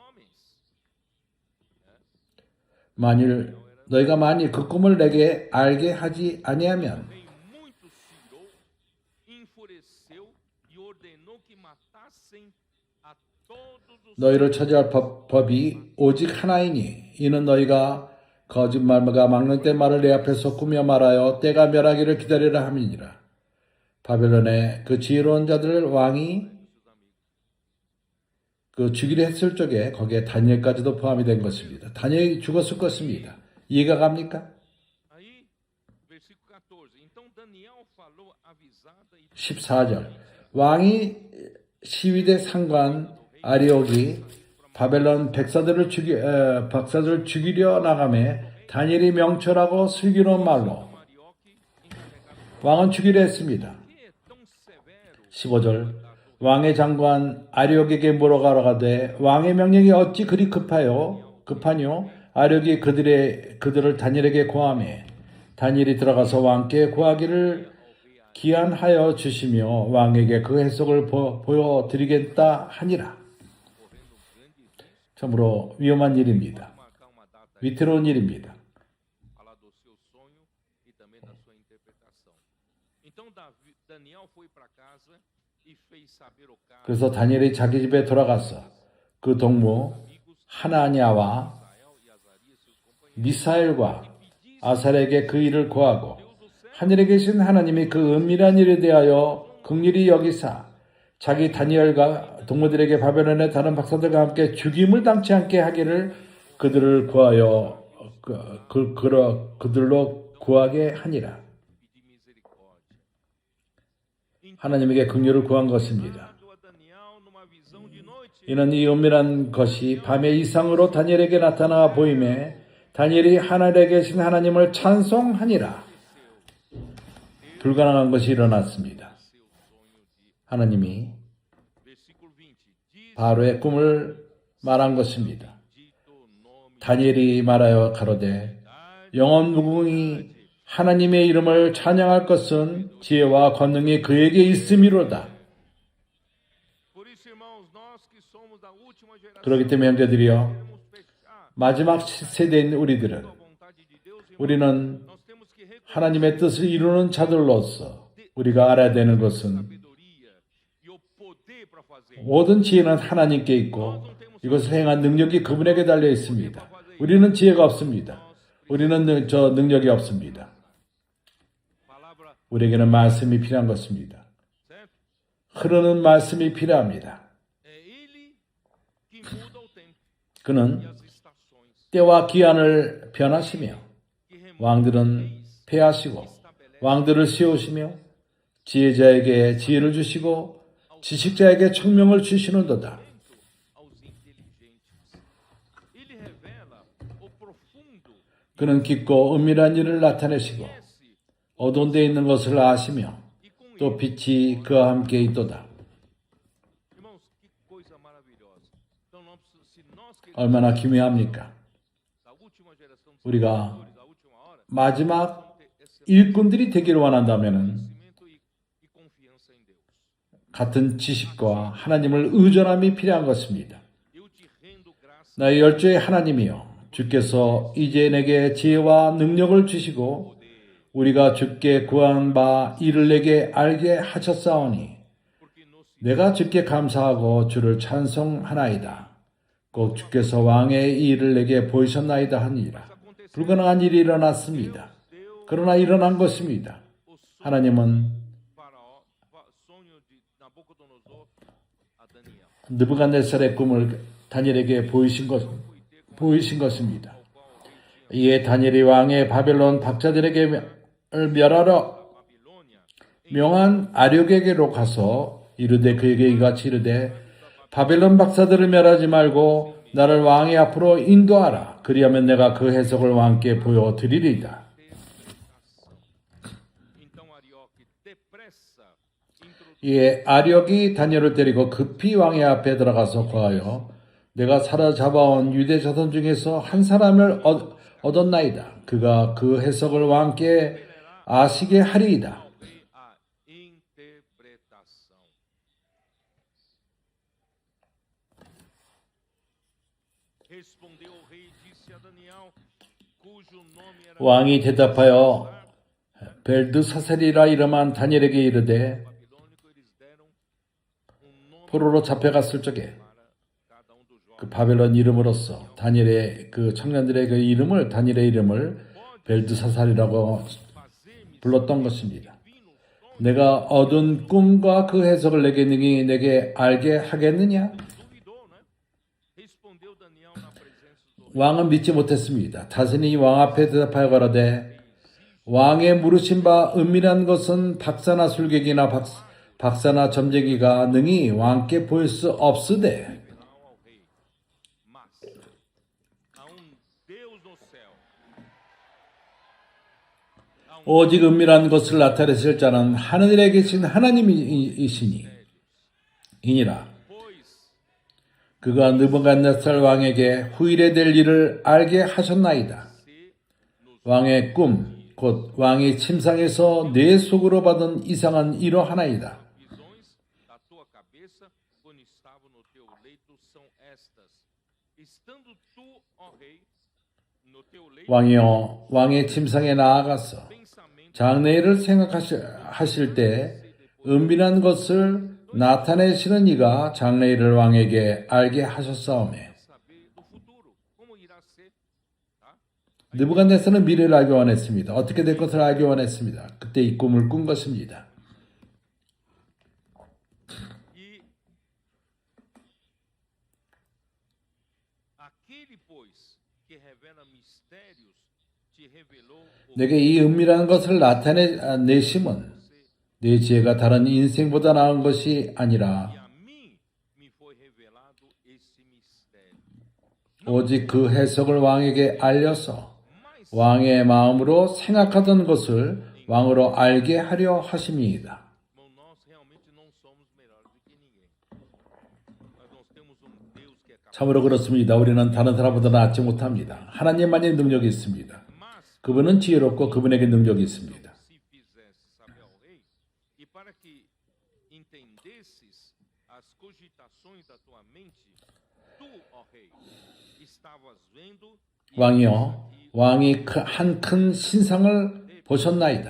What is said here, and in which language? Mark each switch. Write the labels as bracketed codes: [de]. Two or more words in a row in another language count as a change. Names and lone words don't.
[ko] 너희가 만일 그 꿈을 내게 알게 하지 아니하면 너희를 처리할 법이 오직 하나이니 이는 너희가 거짓말과 막는 때 말을 내 앞에서 꾸며 말하여 때가 멸하기를 기다리라 함이니라. 바벨론의 그 지혜로운 자들을 왕이 그 주기로 했을 적에 거기에 다니엘까지도 포함이 된 것입니다. 다니엘이 죽었을 것입니다. 이해가 갑니까? [pt] Aí, versículo 14. Então Daniel falou avisada e [ko] 14절 왕이 시위대 상관 아리옥이 바벨론 백사들을 죽이려 나가매 다니엘이 명철하고 슬기로운 말로 [pt] Arioque encarregado. [ko] 왕은 죽이려 했습니다. [pt] Que é tão severo [ko] 15절 왕의 장관 아리옥에게 물어가러 가되 왕의 명령이 어찌 그리 급하뇨? 아리옥이 그들을 다니엘에게 고하매 다니엘이 들어가서 왕께 고하기를 기한하여 주시며 왕에게 그 해석을 보여드리겠다 하니라. [pt] correndo grande risco [ko] 참으로 위험한 일입니다. [pt] marcar uma data [ko] 위태로운 일입니다. [pt] falar do seu sonho e também da sua interpretação. Então Daniel foi para casa e fez saber o caso [ko] 그래서 다니엘이 자기 집에 돌아가서 그 동무 하나냐와 [pt] Israel e Azarias seus companheiros. [ko] 미사엘과 아살에게 그 일을 고하고 하늘에 계신 하나님이 그 은밀한 일에 대하여 긍휼히 여기사 자기 다니엘과 동무들에게 바벨론의 다른 박사들과 함께 죽임을 당치 않게 하기를 그들을 구하여 그들로 구하게 하니라. [pt] Pedir misericórdia. [ko] 하나님에게 긍휼을 구한 것입니다. [pt] Dado a Daniel numa visão de noite. [ko] 이는 이 은밀한 것이 밤의 이상으로 다니엘에게 나타나 보임에 다니엘이 하늘에 계신 하나님을 찬송하니라. 불가능한 것이 일어났습니다. [pt] Seu sonho de [ko] 하나님이 [pt] versículo 20. Diz [ko] 바로의 꿈을 말한 것입니다. [pt] dito nome [ko] 다니엘이 말하여 가로되 영원 무궁히 하나님의 이름을 찬양할 것은 지혜와 권능이 그에게 있음이로다. [pt] Por isso, irmãos, nós que somos da última geração, [ko] 그렇기 때문에 형제들이여 [pt] queremos fechar [ko] 마지막 세대인 우리들은 [pt] a vontade de Deus, irmãos, [ko] 우리는 [pt] nós temos que reconhecer [ko] 하나님의 뜻을 이루는 자들로서 우리가 알아야 되는 것은 [pt] sabedoria e o poder para fazer. [ko] 모든 지혜는 하나님께 있고 이것을 행한 능력이 그분에게 달려 있습니다. 우리는 지혜가 없습니다. 우리는 저 능력이 없습니다. [pt] Palavra, [ko] 우리에게는 말씀이 필요한 것입니다. [pt] certo? [ko] 흐르는 말씀이 필요합니다. [pt] É Ele que muda o tempo e [ko] 그는 [pt] as estações, [ko] 때와 기한을 변하시며 [pt] que remove [ko] 왕들은 패하시고 왕들을 세우시며 지혜자에게 지혜를 주시고 지식자에게 총명을 주시는도다. [pt] aos inteligentes. Ele revela o profundo, [ko] 그는 깊고 은밀한 일을 나타내시고 [pt] conhece [ko] 어두운 데 있는 것을 아시며 [pt] e com [ko] 또 빛이 그와 함께 있도다. [pt] Irmãos, que coisa maravilhosa. Então, se nós queremos [ko] 얼마나 기묘합니까? [pt] da última geração dos [ko] 우리가 [pt] pastores, da última hora, [ko] 마지막 [pt] ter esse [ko] 일꾼들이 되기를 원한다면 [pt] conhecimento e confiança em Deus. [ko] 같은 지식과 하나님을 의존함이 필요한 것입니다. [pt] Eu te rendo graça [ko] 나의 열조의 하나님이여 주께서 이제 내게 지혜와 능력을 주시고 우리가 주께 구한 바 이를 내게 알게 하셨사오니 [pt] porque nos [ko] 내가 주께 감사하고 주를 찬송하나이다. 꼭 주께서 왕의 이 일을 내게 보이셨나이다 하니라. 불가능한 일이 일어났습니다. [pt] deu [ko] 그러나 일어난 것입니다. [pt] o sonho [ko] 하나님은 [pt] sonho de Nabucodonosor a Daniel. [ko] 느부갓네살의 꿈을 다니엘에게 보이신 것입니다. 이에 다니엘이 왕의 바벨론 박자들에게 멸하러 Babilônia, 명한 아력에게로 가서 이르되 그에게 이같이 이르되 바벨론 박사들을 멸하지 말고 나를 왕의 앞으로 인도하라. 그리하면 내가 그 해석을 왕께 보여드리리이다. [pt] então Arioque depressa introduz [ko] 이에 아력이 다니엘을 데리고 급히 왕의 앞에 들어가서 고하여 내가 사로잡아온 유대 자손 중에서 한 사람을 얻었나이다. 그가 그 해석을 왕께 아시게 하리이다. [pt] a interpretação. Respondeu o rei e disse a Daniel, cujo nome era [ko] 왕이 대답하여 벨드사셀이라 이름한 다니엘에게 이르되 [pt] babilônico, eles deram nome [ko] 포로로 잡혀갔을 적에 [pt] para cada dos jovens. [ko] 그 바벨론 이름으로서 다니엘의 그 청년들의 그 이름을 다니엘의 이름을 벨드사살이라고 [pt] Fazer-me [ko] 불렀던 것입니다. [pt] divino sonho, [ko] 내가 얻은 꿈과 그 해석을 내게 능히 내게 알게 하겠느냐? [pt] duvidou, né? [ko] 왕은 믿지 못했습니다. 다스니 왕 앞에 대답하여 가로되 왕의 물으신 바 은밀한 것은 박사나 술객이나 박사나 점쟁이가 능히 왕께 보일 수 없으되 [pt] revelar ao rei. Mas a Deus no céu, [ko] 오직 은밀한 것을 나타내실 자는 하늘에 계신 하나님이시니 이니라. [pt] pois [ko] 그가 느부갓네살 왕에게 후일에 될 일을 알게 하셨나이다. [pt] se nos [ko] 왕의 꿈, 곧 왕이 침상에서 내 속으로 받은 이상한 이러하나이다. [pt] visões da tua cabeça quando estava no teu leito são estas. Estando tu, ó rei, no teu leito, [ko] 왕이여, 왕의 침상에 나아가서 [pt] pensamento [ko] 장래일을 생각하실 때 은밀한 것을 나타내시는 이가 장래일을 왕에게 알게 하셨사오매. [pt] saber do futuro, como irá ser, tá? [ko] 느부갓네살은 미래를 알기 원했습니다. 어떻게 될 것을 알기 원했습니다. 그때 이 꿈을 꾼 것입니다. [pt] E aquele, pois, que revela mistérios, te revelou o [ko] 내게 이 은밀한 것을 나타내심은 내 지혜가 다른 인생보다 나은 것이 아니라 [pt] e a mim me foi revelado esse mistério. [ko] 오직 그 해석을 왕에게 알려서 [pt] Mas [ko] 왕의 마음으로 생각하던 것을 왕으로 알게 하려 하심이다. [pt] nós realmente não somos melhores do que ninguém. Mas nós temos Deus que é capaz. [ko] 참으로 그렇습니다. 우리는 다른 사람보다 낫지 못합니다. 하나님만이 능력이 있습니다. [pt] Mas [ko] 그분은 지혜롭고 그분에게 능력이 있습니다. [pt] se fizesse saber ao rei, e para que entendesses as cogitações da tua mente, tu, ó rei, estavas vendo e [ko] 왕이여, 왕이 한 큰 신상을 보셨나이다.